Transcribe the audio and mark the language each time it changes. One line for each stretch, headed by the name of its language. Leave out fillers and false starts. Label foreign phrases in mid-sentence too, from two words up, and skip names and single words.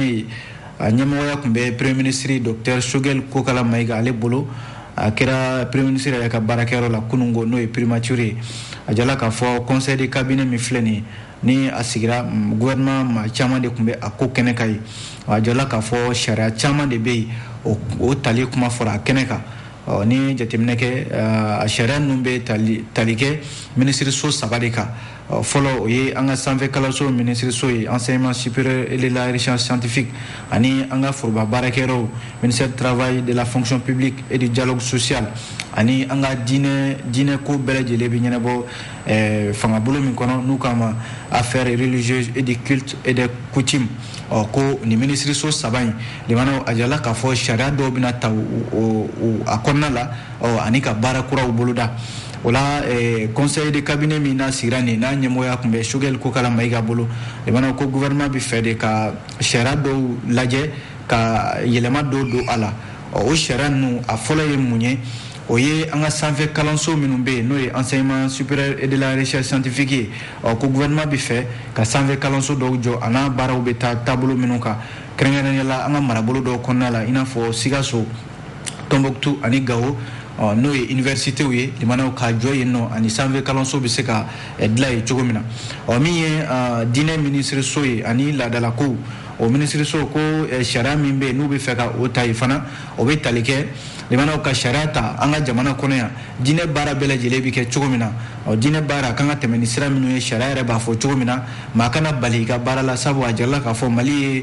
Bambara: ye a ɲɛmɔgɔya tun bɛ
French: premier ministre docteur
Bambara: Choguel Kokala Mayiga ale bolo a kɛra
French: premier ministre
Bambara: yɛrɛ ka baarakɛyɔrɔ la kunungo n'o ye primature ye a jirala k'a fɔ
French: conseil de cabinet
Bambara: min filɛ nin ye ni a sigira gouvernement maa caman de tun bɛ a ko kɛnɛ kan ye a jirala k'a fɔ sariya caman de bɛ yen o tali kuma fɔra a kɛnɛ kan ni jateminɛ kɛ a sariya ninnu bɛ tali kɛ ministre so 3 de kan folo ye anga sanfɛ kalanso ministre so ye
French: enseignement supérieur et de la recherche scientifique
Bambara: ani anga foroba baarakɛyɔrɔw
French: ministère du travail de la fonction publique et du dialogue social
Bambara: ani anga diinɛ ko bɛɛ lajɛlen bɛ ɲɛnabɔ fangabolo min kɔnɔ n'u k'a ma
French: affaires religieuses et de culte et de coutumes
Bambara: ko ni ministre so saba in limanaw a jala k'a fɔ sariya dɔw bɛna ta a kɔnɔna la ani ka baara kuraw boloda o la
French: conseil de cabinet
Bambara: min n'a sigira nin n'a ɲɛmɔgɔya tun bɛ Choguel Kokala Mayiga bolo limanaw ko gouvernement bɛ fɛ de ka sariya dɔw lajɛ ka yɛlɛma dɔw don a la o sariya ninnu a fɔlɔ ye mun ye o ye an ka sanfɛ kalanso minnu bɛ yen n'o ye
French: enseignement supérieur et de la recherche scientifique
Bambara: ye ko gouvernement bɛ fɛ ka sanfɛ kalanso dɔw jɔ a n'a baaraw bɛ taa taabolo minnu kan kɛrɛnkɛrɛnnenya la an ka marabolo dɔw kɔnɔna la i n'a fɔ Sikaso Tombouctou ani Gao n'o ye universitéw ye limanaw ka jɔ yen nɔ ani sanfɛ kalanso bɛ se ka dilan yen cogo min na min ye diinɛ ministre so ye ani laadala kow o ministre so ko sariya min bɛ yen n'u bɛ fɛ ka o ta yen fana o bɛ tali kɛ limanaw ka sariya ta an ka jamana kɔnɔ yan diinɛ baara bɛɛ lajɛlen bɛ kɛ cogo min na diinɛ baara kan ka tɛmɛ ni sira minnu ye sariya yɛrɛ b'a fɔ cogo min na maa kana bali i ka baara la sabu a jirala k'a fɔ Mali